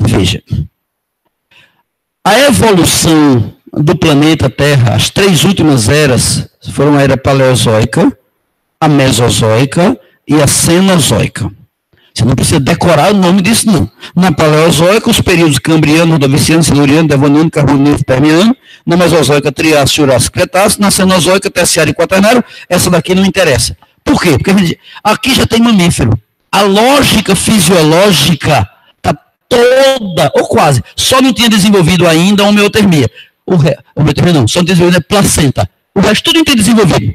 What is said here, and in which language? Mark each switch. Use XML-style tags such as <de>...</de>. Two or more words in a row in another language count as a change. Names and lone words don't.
<pt>Veja, a evolução do planeta Terra, as 3 últimas eras foram a era paleozoica, a mesozoica e a cenozoica. Você não precisa decorar o nome disso, não. Na paleozoica, os períodos cambriano, ordoviciano, siluriano, devoniano, carboniano, permiano. Na mesozoica, triássico, jurássico, cretácico. Na cenozoica, terciário e quaternário. Essa daqui não interessa. Por quê? Porque aqui já tem mamífero. A lógica fisiológica está toda, ou quase, só não tinha desenvolvido ainda a homeotermia. Homeotermia não, só não tinha desenvolvido a placenta. O resto tudo não tem desenvolvido.</pt>